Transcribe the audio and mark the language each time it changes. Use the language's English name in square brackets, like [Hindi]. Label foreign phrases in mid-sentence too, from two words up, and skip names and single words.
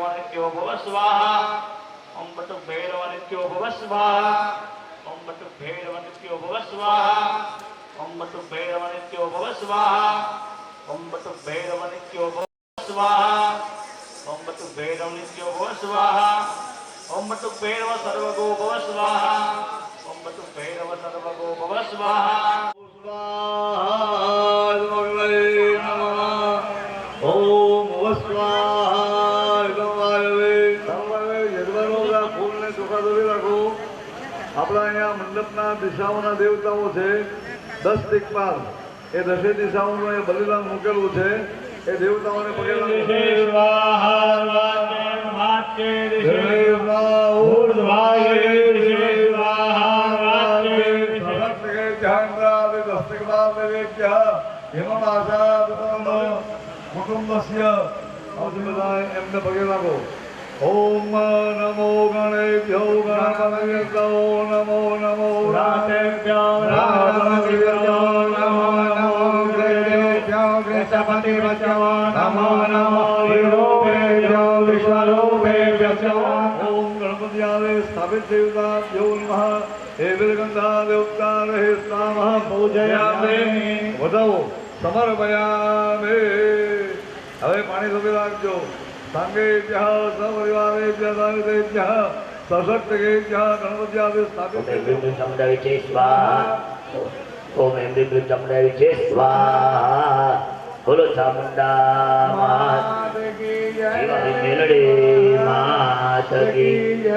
[Sanskrit] नित्यो भव स्वाहा ओम बटु भैरव नित्यो भव स्वाहा ओम बटु भैरव नित्यो भव स्वाहा ओम बटु भैरव नित्यो भव स्वाहा ओम बटु भैरव नित्यो भव स्वाहा ओम बटु भैरव नित्यो भव स्वाहा ओम बटु भैरव सर्वगो भव स्वाहा ओम बटु भैरव सर्वगो भव स्वाहा ओम [Gujarati] આપણા અહીંયા મંડપના દિશાઓના દેવતાઓ છે 10 દિક્પાલ એ 10 દિશાઓનું એ બલિદાન મૂકેલું છે એ દેવતાઓને પગે કુટુંબસ્ય એમને પગે લાગો. [Sanskrit] ओम नमो गणेभ्यो गणपतयो नमो नमो रातेभ्यो रातेभ्यो नमो नमो ग्रहेभ्यो गृहपतिभ्यो नमो नमो विरूपेभ्यो विश्वरूपेभ्यो ओम गणपत्यावे स्थापित देवताभ्यो नमः हे विरगंधा देवता हे नमः पूजयामि वदो समर्पयामि. [Gujarati] હવે પાણી સુધી રાખજો. [Sanskrit] सांगेभ्यः सपरिवारेभ्यः सावित्रेभ्यः सशक्तिकेभ्यः गणपत्यादि स्थापित ઓમ એમ રીમ રીમ ચામુંડા વિશે સ્વાહા. [Gujarati] બોલો ચામુંડા માત શિવાજી મેલડી માત કી જય.